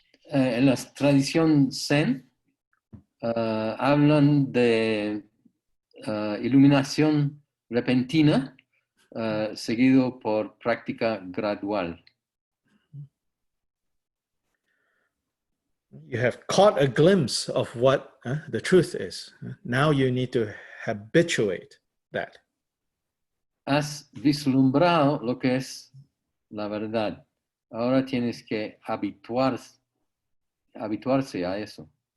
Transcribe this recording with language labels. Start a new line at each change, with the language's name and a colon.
Spanish: En la tradición Zen hablan de iluminación repentina seguido por práctica gradual.
English: You have caught a glimpse of what the truth is. Now you need to habituate that.
Spanish: Has vislumbrado lo que es la verdad. Ahora tienes que habituarse a eso.